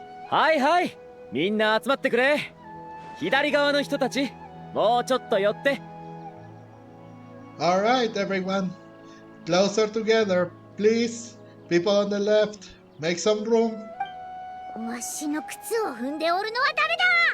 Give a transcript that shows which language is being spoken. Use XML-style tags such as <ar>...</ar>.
<ja>はいはい、みんな集まってくれ。左側の人たち、もうちょっと寄って。</ja> <en>Alright, everyone. Closer together, please. People on the left, make some room.</en> <ja>わしの靴を踏んでおるのは誰だ？</ja>